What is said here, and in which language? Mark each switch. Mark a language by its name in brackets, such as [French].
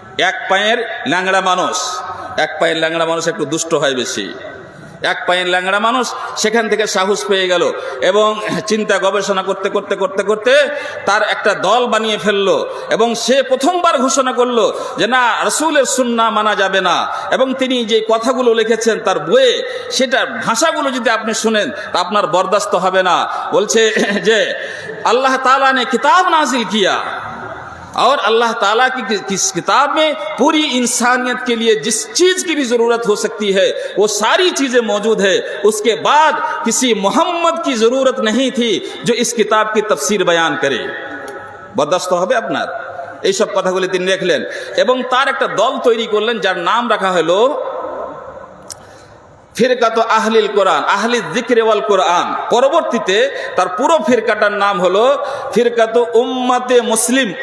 [Bangla] এক পায়ের ল্যাংড়া মানুষ, এক পায়ের ল্যাংড়া মানুষ একটু দুষ্ট হয় বেশি, এক পায়ের ল্যাংড়া মানুষ সেখান থেকে সাহস পেয়ে গেল এবং চিন্তা গবেষণা করতে করতে করতে করতে তার একটা দল বানিয়ে ফেললো এবং সে প্রথমবার ঘোষণা করলো যে না, রাসূলের সুন্নাহ মানা যাবে না। এবং তিনি যে কথাগুলো লিখেছেন তার বইয়ে, সেটার ভাষাগুলো যদি আপনি শুনেন তা আপনার বরদাস্ত হবে না। বলছে যে [Hindi] अल्लाह ताला ने किताब नाजिल किया और अल्लाह ताला की किस किताब में पूरी इंसानियत के लिए जिस चीज़ की भी ज़रूरत हो सकती है वो सारी चीज़ें मौजूद है। उसके बाद किसी मोहम्मद की ज़रूरत नहीं थी जो इस किताब की तफसीर बयान करे। [Bangla] बर्दाश्त হবে আপনার? এইসব কথাগুলি তিনি লিখলেন এবং তার একটা দল তৈরি করলেন যার নাম রাখা হলো ফিরকাত আহলিল কোরআন, আহলি যিকর ওয়াল কোরআন। পরবর্তীতে তার পুরো ফিরকাটার নাম হলো ফিরকাত উম্মতে মুসলিম।